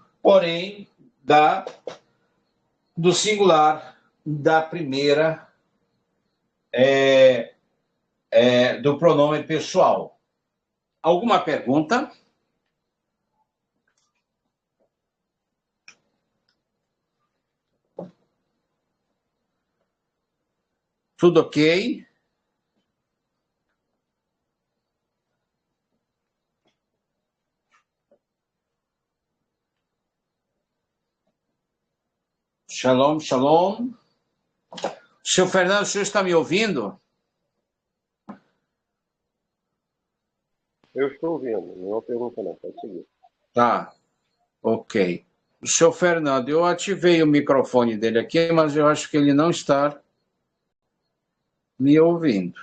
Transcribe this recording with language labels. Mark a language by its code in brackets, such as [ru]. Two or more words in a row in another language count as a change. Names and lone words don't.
[pt] Porém, do singular da primeira do pronome pessoal. Alguma pergunta? Tudo ok? [he] שלום, שלום. [pt] Seu Fernando, o senhor está me ouvindo? Eu estou ouvindo, não pergunta não, pode seguir. Tá, ok. O seu Fernando, eu ativei o microfone dele aqui, mas eu acho que ele não está me ouvindo.